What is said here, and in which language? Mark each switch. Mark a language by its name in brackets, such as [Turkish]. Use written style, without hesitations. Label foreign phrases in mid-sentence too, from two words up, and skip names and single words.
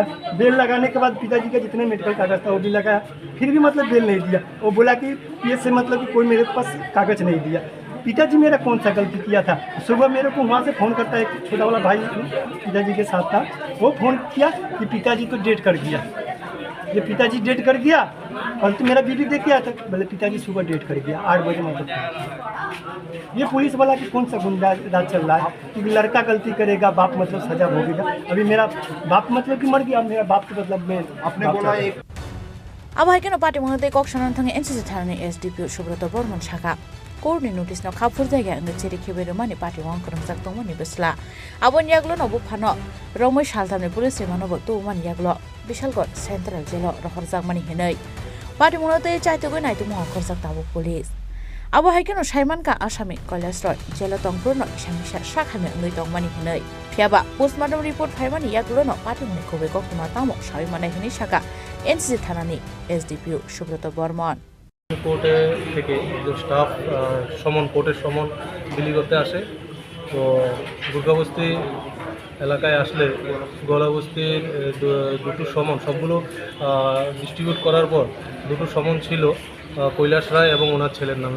[Hindi] बेल लगाने के बाद पिताजी का जितने मेडिकल कागज था वो भी लगाया फिर भी मतलब बेल नहीं दिया वो बोला कि ये से मतलब कि कोई मेरे पास कागज नहीं दिया पिताजी मेरा कौन सा गलती किया था सुबह मेरे को वहाँ से फ़ोन करता है एक छोटा वाला भाई पिताजी के साथ था वो फ़ोन किया कि पिताजी तो डेट कर गया ये पिताजी डेट कर गया कल तो मेरा बीबी देख गया था बोले पिताजी सुबह डेट कर गया 8 बजे मतलब ये पुलिस वाला कि कौन सा गुंडा राज चल रहा है क्योंकि लड़का गलती करेगा बाप मतलब सजा भोगेगा अभी मेरा बाप मतलब कि मर गया मेरा बाप के मतलब में अपने बोला एक [Kok Borok] अब हाइकेन पार्टी मनते कक्सन थांगे एनसीसी थानानि एसडीपी सुब्रत बर्मन शाखा कोर्टनि नोटिस न खाफुर जायगा अंगचेरि खेबेर माने पार्टी वां करंजाक दंमोनि बसला आबन याग्लो न बुफानो रमै सालथामनि पुलिस मानब तो मान याग्लो बिशालगढ़ सेंट्रल जेल रहरजाक मानि हिनै पार्टी मनते चाइतोगै नाइतो महा करजाक ताबो पुलिस अब हाइकेन साइमान का आसामी कलेज रय जेल तंपुर न इसामिसा साखामे अंगै दंमानि हिनै फियाबा [English] postmortem report [Kok Borok] फाइमानि याग्लो न पार्टी मनि खोबे कक्तमा तामो साइ माने हिनै शाखा एनसीसी थानानि एसडीपी सुब्रत बर्मन [Bangla] কোর্টে থেকে যে স্টাফ কোর্টের সমন বিলি করতে আসে তো দুর্গাবস্তি এলাকায় আসলে গলাবস্তির দুটো সমন সবগুলো ডিস্ট্রিবিউট করার পর দুটো সমন ছিল কৈলাস রায় এবং ওনার ছেলের নামে।